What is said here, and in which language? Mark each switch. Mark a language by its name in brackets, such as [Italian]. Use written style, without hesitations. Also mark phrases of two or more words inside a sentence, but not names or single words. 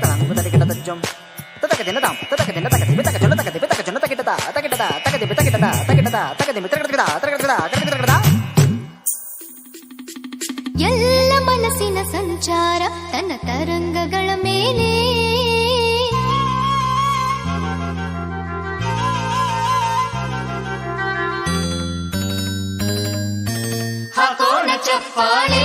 [Kannada] తలంగు తరికిట తజ్జం తతక దిన తాం తతక దిన తక దిబి తక జొన్న తక దిబి తక జొన్న తకిటత తకిటత తక దిబి తకిటత తకిటత తక దిబి తరకటకట తరకటకట తరకటకట. ಎಲ್ಲ ಮನಸ್ಸಿನ ಸಂಚಾರ ತನ್ನ ತರಂಗಗಳ ಮೇಲೆ ಹಾಕೋಣ ಚಪ್ಪಾಳೆ.